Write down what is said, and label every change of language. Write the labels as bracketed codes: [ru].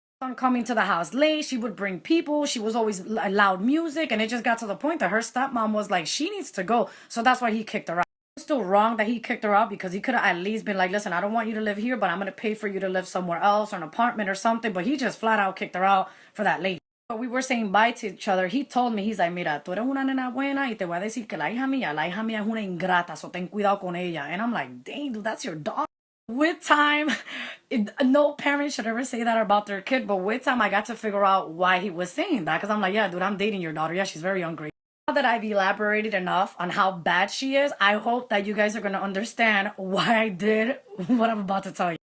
[en] On coming to the house late, she would bring people. She was always loud music. And it just got to the point that her stepmom was like, she needs to go. So that's why he kicked her out. It's still wrong that he kicked her out because he could have at least been like, listen, I don't want you to live here, but I'm going to pay for you to live somewhere else or an apartment or something. But he just flat out kicked her out for that lady. But we were saying bye to each other. He told me, he's like, [es] mira, tú eres una nena buena y te voy a decir que la hija mía es una ingrata, so ten cuidado con ella. [en] And I'm like, dang, dude, that's your daughter. With time, no parent should ever say that about their kid, but with time, I got to figure out why he was saying that. Because I'm like, yeah, dude, I'm dating your daughter. Yeah, she's very hungry. Now that I've elaborated enough on how bad she is, I hope that you guys are going to understand why I did what I'm about to tell you.